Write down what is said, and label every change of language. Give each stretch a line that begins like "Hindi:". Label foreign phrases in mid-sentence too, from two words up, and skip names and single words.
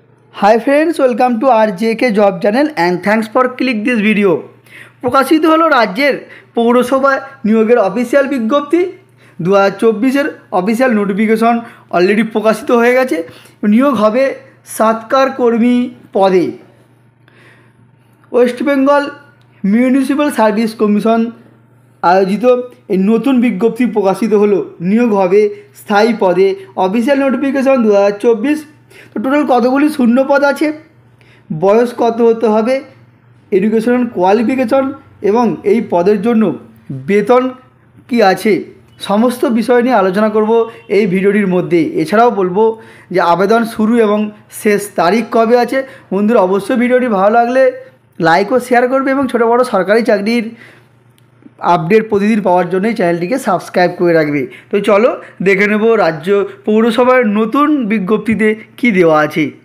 English: Hi friends, welcome to RJK job channel and thanks for click this video.
Bangla: প্রকাশিত হলো রাজ্য পৌরসভা নিয়োগের অফিসিয়াল বিজ্ঞপ্তি 2024
English: official notification already
Bangla: প্রকাশিত হয়ে গেছে। নিয়োগ হবে সৎকার কর্মী পদে। वेस्ट बेंगल मिউনিসিপ্যাল सार्विस कमिशन আয়োজিত নতুন বিজ্ঞপ্তি প্রকাশিত হলো। নিয়োগ হবে স্থায়ী পদে
English: official notification
Bangla: 2024। তো টোটাল কতগুলি শূন্য পদ আছে, বয়স কত হতে হবে,
English: educational qualification
Bangla: এবং এই পদের জন্য বেতন কি আছে সমস্ত বিষয় নিয়ে আলোচনা করব এই ভিডিওটির মধ্যে। এছাড়াও বলবো যে আবেদন শুরু এবং শেষ তারিখ কবে আছে। বন্ধুরা অবশ্যই ভিডিওটি ভালো লাগলে লাইক ও শেয়ার করবে এবং ছোটো বড়ো সরকারি চাকরির আপডেট প্রতিদিন পাওয়ার জন্য চ্যানেলটিকে সাবস্ক্রাইব করে রাখবে। তো চলো দেখে নেব রাজ্য পৌরসভার নতুন বিজ্ঞপ্তিতে কি দেওয়া আছে।